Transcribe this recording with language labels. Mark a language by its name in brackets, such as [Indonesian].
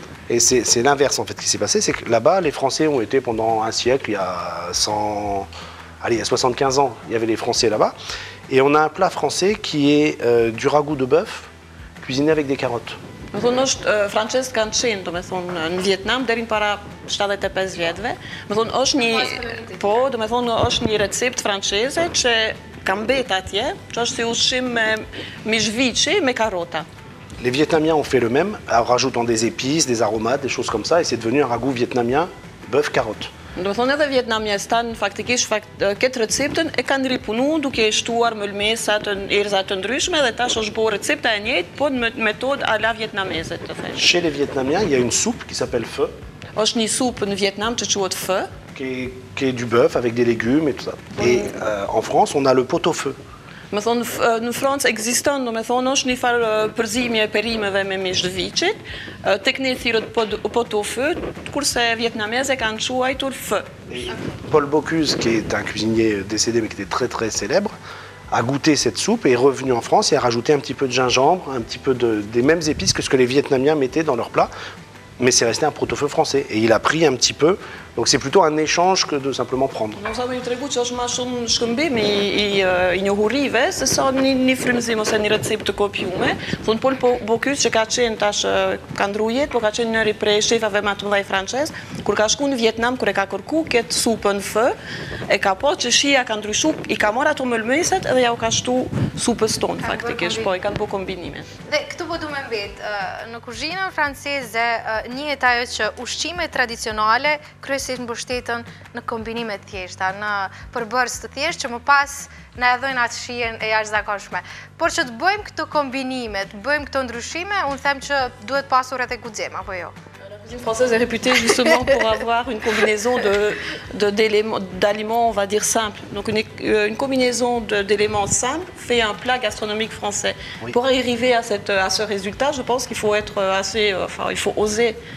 [French] Et c'est l'inverse en fait qui s'est passé, c'est que là-bas, les Français ont été pendant un siècle, il y a 75 ans, il y avait les Français là-bas. Et on a un plat français qui est du ragoût de bœuf cuisiné avec des carottes. [Albanian] Më thonë është francezët kanë qenë, do me thonë, në Vietnam deri para 75 vjetëve. Më thonë është do me thonë është një recept franceze që ka mbet atje, që është si ushqim me mishviçi me karota. [French] Les Vietnamiens ont fait le même, en rajoutant des épices, des aromates, des choses comme ça, et c'est devenu un ragoût vietnamien bœuf-carotte. [Albanian] Do thonë edhe vietnamjes tanë faktikisht këtë receptën e kanë ripunu duke shtuar mëlmesa të erza të ndryshme dhe tash është bërë recepta e njëjtë, po në metodë à la vietnameze të thënë. [French] Chez les Vietnamiens, il y a une soupe qui s'appelle pho. [Albanian] Është një supë në Vietnam që quhet pho. [French] Qui est du bœuf avec des légumes et tout ça. Et en France, on a le pot-au-feu. [Albanian] Më thonë, në Francë ekziston, do me thonë, është një farë përzimje e perimeve me mish të viçit, tek ne thirrët pot-au-feu, kurse vietnamezë kanë quajtur pho. [French] Paul Bocuse, qui est un cuisinier décédé mais qui était très très célèbre, a goûté cette soupe et est revenu en France et a rajouté un petit peu de gingembre, un petit peu des mêmes épices que ce que les Vietnamiens mettaient dans leur plat. Mais c'est resté un pot-au-feu français. Et il a pris un petit peu. Donc c'est plutôt un échange que de simplement prendre. [Albanian] Nuk sa më i tregu që është më shumë shkëmbim i njohurive se sa një frymëzim ose një recept të kopjume. Thonë Paul Bocuse që ka qenë tash ka ndru jetë, po ka qenë njëri prej shefave më të mëdhej francez, kur ka shku në Vietnam, kur e ka kërku këtë supën pho, e ka po që shija ka ndryshu, i ka marrë ato mëlmeset edhe ja u ka shtu supës tonë faktikisht, po i kanë bërë kombinime. Dhe këtu po du me mbet, në kuzhinën franceze njihet ajo që ushqimet tradicionale kryesisht mbështeten në kombinime të thjeshta, në përbërës të thjeshtë që më pas na e dhojnë atë shijen e jashtëzakonshme. Por që të bëjmë këto kombinime, të bëjmë këto ndryshime, unë them që duhet pasur edhe guxim, apo jo? [French] La cuisine française est réputée justement pour avoir une combinaison d'aliments, on va dire, simples. Donc une combinaison d'éléments simples fait un plat gastronomique français. Oui. Pour arriver à ce résultat, je pense qu'il faut être assez... il faut oser.